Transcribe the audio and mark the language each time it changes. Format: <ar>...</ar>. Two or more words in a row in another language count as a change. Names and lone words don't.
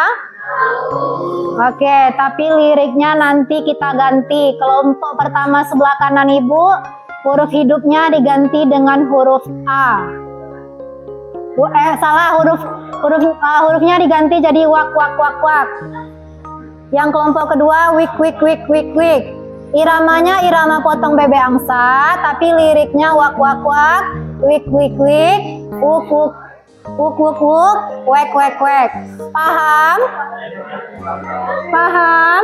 <id>Oke, tapi liriknya nanti kita ganti. Kelompok pertama sebelah kanan Ibu, huruf hidupnya diganti dengan huruf A. Hurufnya diganti jadi wak wak wak wak. Yang kelompok kedua wik wik wik wik wik. Iramanya irama Potong Bebe Angsa, tapi liriknya wak wak wak, wik wik wik, wuk wuk wuk wuk wuk, wek wek wek. Paham? Paham?</id>